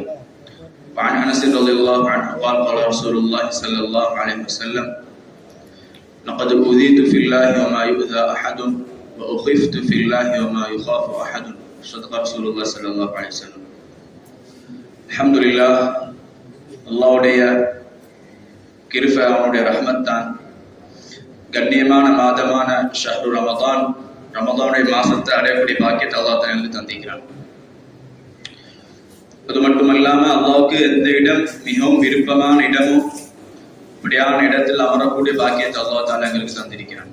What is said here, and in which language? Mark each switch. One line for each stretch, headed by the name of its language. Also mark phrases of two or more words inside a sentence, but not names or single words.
Arabic: وعن أنس رضي الله عنه قال قال رسول الله صلى الله عليه وسلم: لقد أوذيت في الله وما يؤذى أحد وأخفت في الله وما يخاف أحد. صدق رسول الله صلى الله عليه وسلم. الحمد لله.
Tamil: அல்லாஹ்வுடைய கிருபை, அவனுடைய ரஹ்மத் தான். கண்ணியமான மாதமான
Arabic: شهر رمضان,
Tamil: ரமதானுடைய மாசத்தை அடையக்கூடிய பாக்கியத்தை அல்லாஹ் தனக்கு தந்திக்கிறான். அது மட்டுமல்லாம அல்லாஹ்வுக்கு எந்த இடம் மிகவும் விருப்பமான இடமோ அப்படியான இடத்தில் அமரக்கூடிய பாக்கியத்தை
Arabic: الله تعالى
Tamil: எங்களுக்கு தந்திருக்கிறான்.